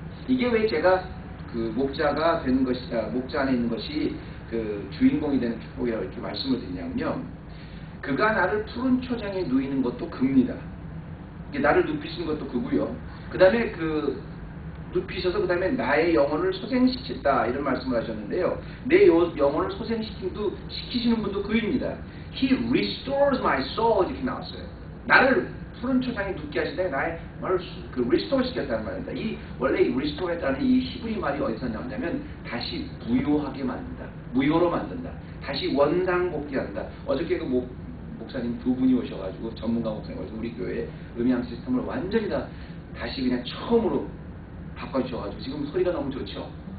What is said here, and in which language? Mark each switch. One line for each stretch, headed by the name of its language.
Korean: 이게 왜 제가 그 목자가 되는 것이, 목자 안에 있는 것이 그 주인공이 되는 축복이라고 이렇게 말씀을 드리냐면요. 그가 나를 푸른 초장에 누이는 것도 그입니다. 이게 나를 눕히시는 것도 그고요. 그 다음에 그 눕히셔서 그 다음에 나의 영혼을 소생시켰다 이런 말씀을 하셨는데요. 내 영혼을 시키시는 분도 그입니다.
English: He restores my soul
Korean: 이렇게 나왔어요. 나를 푸른 초장에 눕게 하시다가 나의 말을 그 restore 시켰다는 말입니다. 이 원래 이 restore 했다는 이 히브리 말이 어디서 나오냐면 다시 부요하게 만든다. 무효로 만든다. 다시 원상복귀한다. 어저께 그 목사님 두 분이 오셔가지고 전문가 목사님 오셔서 우리 교회의 음향 시스템을 완전히 다시 그냥 처음으로 바꿔주셔가지고 지금 소리가 너무 좋죠.